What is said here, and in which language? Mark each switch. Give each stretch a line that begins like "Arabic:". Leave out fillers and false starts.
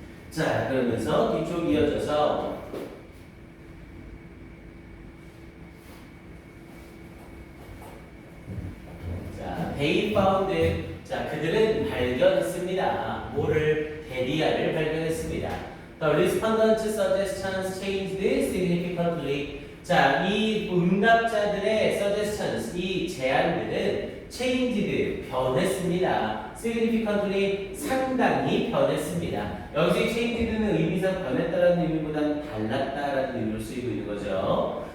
Korean: 자, 그러면서 뒤쪽 이어져서 자,
English: they found
Korean: 자, 그들은 발견했습니다. 뭐를? 데리아를 발견했습니다.
English: The respondents' suggestions changed significantly.
Korean: 자, 이 응답자들의 suggestions, 이 제안들은 changed, 변했습니다. significantly, 상당히 변했습니다. 여기서 changed는 의미상 변했다라는 의미보다는 달랐다라는 의미로 쓰이고 있는 거죠.